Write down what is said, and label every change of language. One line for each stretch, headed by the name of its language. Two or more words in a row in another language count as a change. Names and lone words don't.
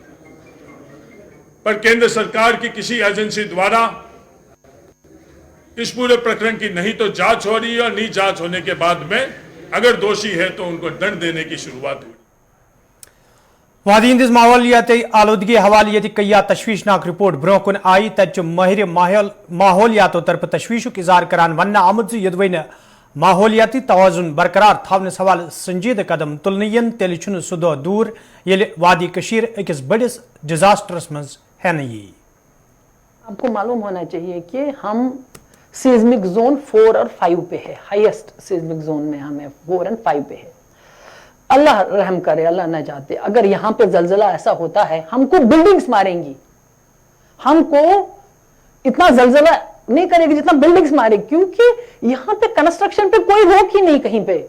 Hindi: पर केंद्र सरकार की किसी एजेंसी द्वारा इस पूरे प्रकरण की नहीं तो जांच हो रही है और नहीं जांच होने के बाद में अगर दोषी है तो उनको दंड देने की शुरुआत हुई।
Kashmiri: वादी हंदिस माहौलियाती आलूदगी हवाले ये कई तशवीशनाक रिपोर्ट ब्रोह कुन आई, तच माहिर माहौलियातो तरफ तशवीशुक इजहार करान वन आमुद यदवै माहौलियाती तवाजुन बरकरार थावनस हवाले संजीद कदम तुलन यन तेल छुन सह दह दूर येले वादी कशीर अकिस बड़िस डिजास्टरस मज है नहीं।
Hindi: आपको मालूम होना चाहिए कि हम
English: seismic zone
Hindi: 4 और 5 पे है,
English: highest seismic zone
Hindi: में हमें 4 और 5 पे है। अल्लाह रहम करे, अल्लाह न चाहते, अगर यहाँ पे जलजला ऐसा होता है हमको बिल्डिंग्स मारेंगी, हमको इतना जलजला नहीं करेगी जितना बिल्डिंग्स मारेगी, क्योंकि यहाँ पे कंस्ट्रक्शन पे कोई रोक ही नहीं कहीं पे।